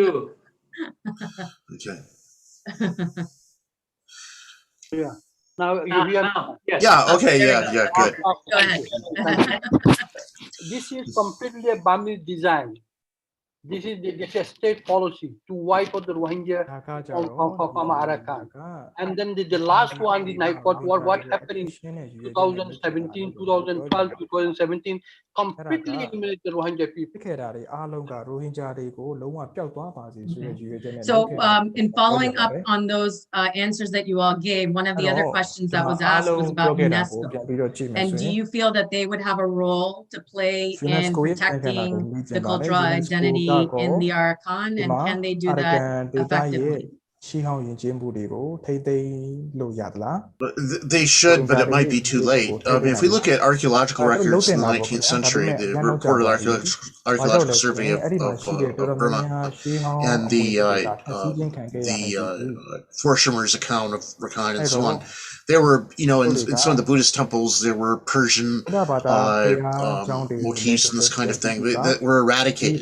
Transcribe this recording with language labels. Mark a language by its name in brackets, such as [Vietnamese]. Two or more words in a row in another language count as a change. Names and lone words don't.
[English] Okay. Yeah. Now we are. Now, yes. Yeah. Okay. There we Yeah. Good. Go ahead. This is completely a Burmese design. This is a state policy to wipe out the Rohingya [Burmese] ဒါကကြ [English] from Arakan. And then the last one, what happened in 2017, 2012, 2017, completely eliminated the Rohingya people. [Burmese] ဖြစ်ခဲ့တာတွေအားလုံးကရိုဟင်ဂျာတွေကိုလုံးဝပျောက်သွားပါစေဆိုတဲ့ရည်ရွယ်ချက်နဲ့ [English] So in following up on those answers that you all gave, one of the other questions that was asked was about UNESCO. And do you feel that they would have a role to play in protecting the cultural identity in the Arakan, and can they do that effectively? [Burmese] ရှိဟောင်းယဉ်ကျေးမှုတွေကိုထိမ့်သိမ်းလို့ရသလား [English] They should, but it might be too late. If we look at archaeological records in the 19th century, the reported archaeological survey of Burma and the Forschermer's account of Rakhine and so on, there were, in some of the Buddhist temples, there were Persian motifs and this kind of thing that were eradicated.